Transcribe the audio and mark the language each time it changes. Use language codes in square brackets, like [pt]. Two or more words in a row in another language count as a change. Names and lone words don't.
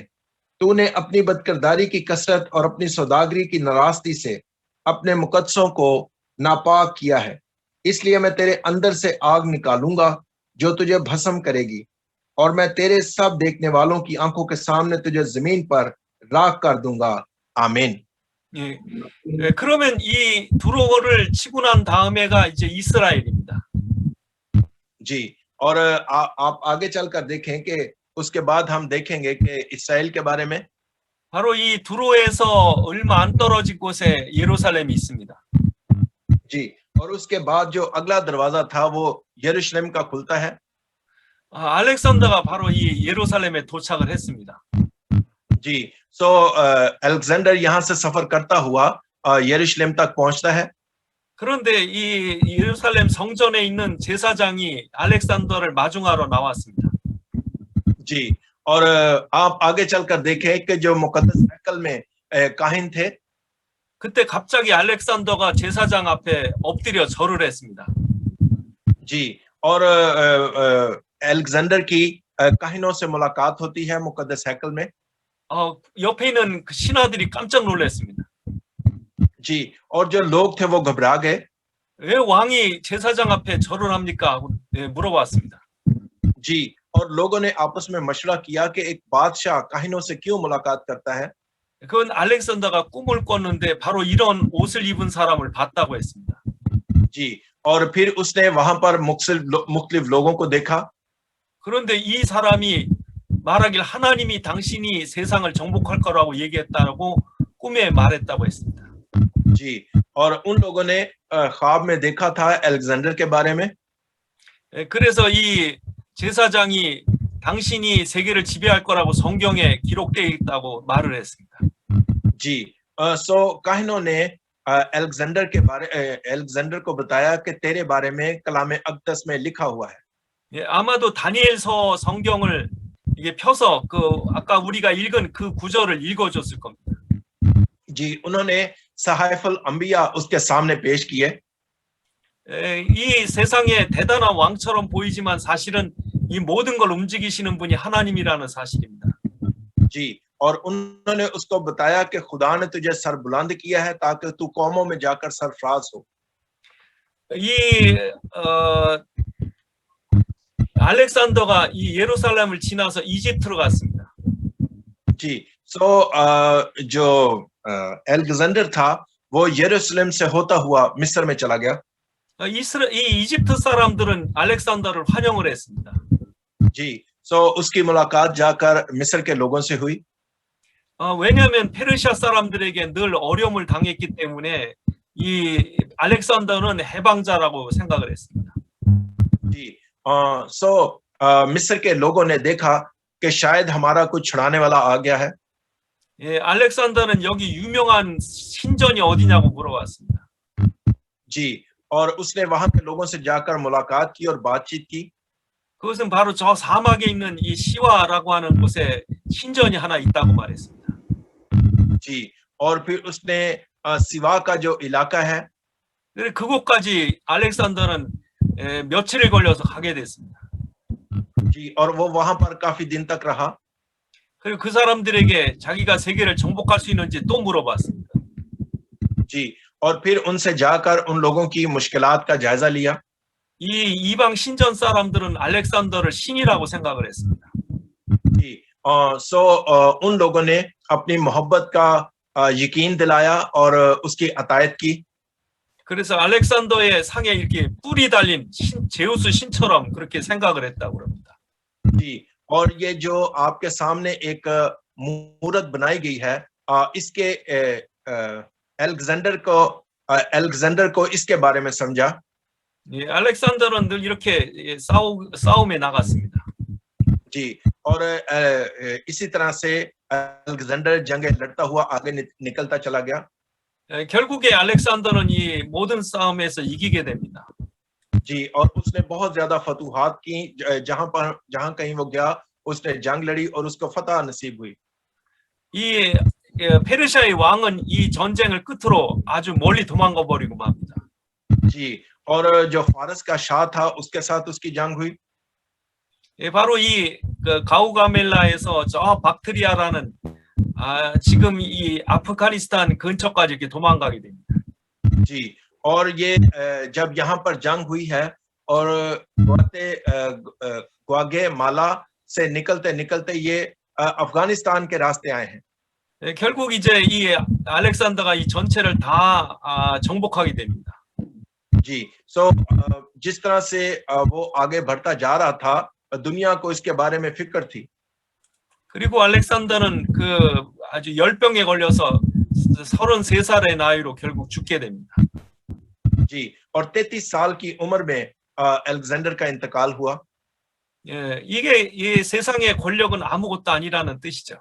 [ur] تو نے اپنی بدکرداری کی کثرت اور اپنی سوداگری کی ناراضگی سے اپنے مقدسوں کو ناپاک کیا ہے، اس لیے میں تیرے اندر سے آگ نکالوں گا جو تجھے بھسم کرے گی، اور میں تیرے سب دیکھنے والوں کی آنکھوں کے سامنے تجھے زمین پر راکھ کر دوں گا. आमीन। [ko] 예, 그러면 이 두로를 치고 난 다음에가 이제 이스라엘입니다. [ur] جی، اور آپ آگے چل کر دیکھیں کہ اس کے بعد ہم دیکھیں گے کہ اسرائیل کے بارے میں. [ko] 바로 이 두로에서 얼마 안 떨어진 곳에 예루살렘이 있습니다. [ur] جی، اور اس کے بعد جو اگلا دروازہ تھا وہ یروشلم کا کھلتا ہے. [ko] 알렉산더가 바로 이 예루살렘에 도착을 했습니다. [ur] جی، الیگزینڈر یہاں سے سفر کرتا ہوا یروشلم تک پہنچتا ہے. [ko] 그런데 이 예루살렘 성전에 있는 제사장이 알렉산더를 마중하러 나왔습니다. [ur] جی، اور آپ آگے چل کر دیکھیں کہ جو مقدس ہیکل میں کاہن تھے, [ko] 그때 갑자기 알렉산더가 제사장 앞에 엎드려 절을 했습니다. [ur] جی، اور الیگزینڈر کی کاہنوں سے ملاقات ہوتی ہے مقدس ہیکل میں. [ko] 옆에 있는 그 신하들이 깜짝 놀랐습니다. [ur] جی، اور جو لوگ تھے وہ گھبرا گئے. [ko] 왜 왕이 제사장 앞에 절을 합니까? 하고 물어봤습니다. [ur] جی، اور لوگوں نے آپس میں مشورہ کیا کہ ایک بادشاہ کاہنوں سے کیوں ملاقات کرتا ہے. [ko] 그건 알렉산더가 꿈을 꿨는데 바로 이런 옷을 입은 사람을 봤다고 했습니다. [ur] جی، اور پھر اس نے وہاں پر مختلف لوگوں کو دیکھا. [ko] 그런데 이 사람이 말하길 하나님이 당신이 세상을 정복할 거라고 얘기했다고 꿈에 말했다고 했습니다. [ur] جی، اور ان لوگوں نے خواب میں دیکھا تھا الیگزینڈر کے بارے میں. [ko] 그래서 이 제사장이 당신이 세계를 지배할 거라고 성경에 기록되어 있다고 말을 했습니다. [ur] جی، سو کاہنوں نے الیگزینڈر کو بتایا کہ تیرے بارے میں کلام اقدس میں لکھا ہوا ہے. [ko] 아마도 다니엘서 성경을 이게 펴서 그 아까 우리가 읽은 그 구절을 읽어줬을 겁니다. [ur] جی، انہوں نے صحائف الانبیاء اس کے سامنے پیش کیے. [ko] 이 세상에 대단한 왕처럼 보이지만 사실은 이 모든 걸 움직이시는 분이 하나님이라는 사실입니다. [ur] جی، اور انہوں نے اس کو بتایا کہ خدا نے تجھے سر بلند کیا ہے تاکہ تو قوموں میں جا کر سرفراز ہو. [ko] 알렉산더가 이 예루살렘을 지나서 이집트로 갔습니다. [ur] جی، سو جو الیگزینڈر تھا وہ یروشلم سے ہوتا ہوا مصر میں چلا گیا. [ko] 이 이집트 사람들은 알렉산더를 환영을 했습니다. [ur] جی، سو اس کی ملاقات جا کر مصر کے لوگوں سے ہوئی. [ko] 왜냐하면 페르시아 사람들에게 늘 어려움을 당했기 때문에 이 알렉산더는 해방자라고 생각을 했습니다. [ur] جی، سو مصر کے لوگوں نے دیکھا کہ شاید ہمارا کچھ چھڑانے والا آ گیا ہے. [ko] 알렉산더는 여기 유명한 신전이 어디냐고 물어봤습니다. [ur] جی، اور اس نے وہاں کے لوگوں سے جا کر ملاقات کی اور بات چیت کی. [ko] 그것은 바로 저 사막에 있는 이 시와라고 하는 곳에 신전이 하나 있다고 말했습니다. [ur] جی، اور پھر اس نے سیوا کا جو علاقہ ہے [ko] 그곳까지 알렉산더는 며칠을 걸려서 가게 됐습니다. [ur] جی، اور وہ وہاں پر کافی دن تک رہا. [ko] 그리고 그 사람들에게 자기가 세계를 정복할 수 있는지 또 물어봤습니다. [ur] جی، اور پھر ان سے جا کر ان لوگوں کی مشکلات کا جائزہ لیا. [ko] 이 이방 신전 사람들은 알렉산더를 신이라고 생각을 했습니다. [ur] جی، سو ان لوگوں نے اپنی محبت کا یقین دلایا اور اس کی اطاعت کی. [ko] 그래서 알렉산더의 상에 이렇게 뿔이 달린 제우스 신처럼 그렇게 생각을 했다고 합니다. [ur] جی، اور یہ جو آپ کے سامنے ایک مورت بنائی گئی ہے، اس کے الیگزینڈر کو اس کے بارے میں سمجھا. [ko] 알렉산더는 늘 이렇게 싸움에 나갔습니다. [ur] جی، اور اسی طرح سے الیگزینڈر جنگیں لڑتا ہوا آگے نکلتا چلا گیا. [ko] 결국에 알렉산더는 이 모든 싸움에서 이기게 됩니다. [ur] جی، اور اس نے بہت زیادہ فتوحات کی. جہاں کہیں وہ گیا اس نے جنگ لڑی اور اس کو فتح نصیب ہوئی. [ko] 이 페르시아의 왕은 이 전쟁을 끝으로 아주 멀리 도망가 버리고 맙니다. [ur] جی، اور جو فارس کا شاہ تھا اس کے ساتھ اس کی جنگ ہوئی. [ko] 바로 이 가우가멜라에서 저 박트리아라는 지금 이 아프가니스탄 근처까지 이렇게 도망가게 됩니다. [ur] جی، اور یہ جب یہاں پر جنگ ہوئی ہے اور گواٹے مالا سے نکلتے نکلتے یہ افغانستان کے راستے آئے ہیں. [ko] 결국 이제 이 알렉산더가 이 전체를 다 정복하게 됩니다. [ur] جی، سو جس طرح سے وہ آگے بڑھتا جا رہا تھا دنیا کو اس کے بارے میں فکر تھی. [ko] 그리고 알렉산더는 그 아주 열병에 걸려서 33살의 나이로 결국 죽게 됩니다. [ur] جی، اور 33 سال کی عمر میں الیگزینڈر کا انتقال ہوا. [ko] 이게 이 세상의 권력은 아무것도 아니라는 뜻이죠.